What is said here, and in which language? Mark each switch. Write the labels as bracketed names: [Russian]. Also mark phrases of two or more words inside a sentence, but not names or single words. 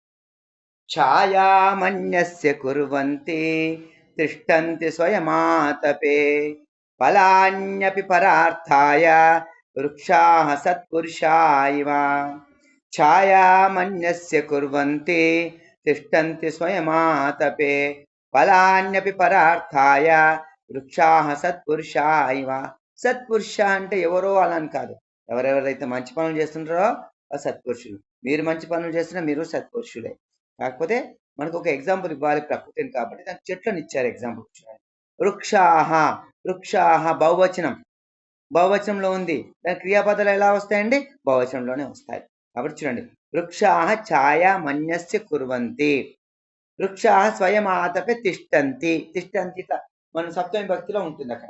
[Sanskrit] छायामन्यस्य कुर्वन्ति तिष्ठन्ति स्वयमातपे फलान्यपि परार्थाय वृक्षाः सत्पुरुषा इव छायामन्यस्य कुर्वन्ति तिष्ठन्ति स्वयमातपे फलान्यपि परार्थाय वृक्षाः सत्पुरुषा इव [Telugu] సత్పురుష అంటే ఎవరో అలా అని కాదు ఎవరెవరైతే మంచి పనులు చేస్తుంటారో ఆ సత్పురుషులు మీరు మంచి పనులు చేసినా మీరు సత్పురుషులే కాకపోతే మనకు ఒక ఎగ్జాంపుల్ ఇవ్వాలి ప్రకృతిని కాబట్టి దానికి చెట్లను ఇచ్చారు ఎగ్జాంపుల్ చూడండి వృక్షాహ బహువచనంలో ఉంది దాని క్రియాపదాలు ఎలా వస్తాయండి బహువచనంలోనే వస్తాయి కాబట్టి చూడండి [Sanskrit] వృక్షాహ ఛాయా మన్యస్య కుర్వంతి వృక్షాహ స్వయం ఆతపే తిష్టంతి [Telugu] మనం సప్తమి భక్తిలో ఉంటుంది అక్కడ.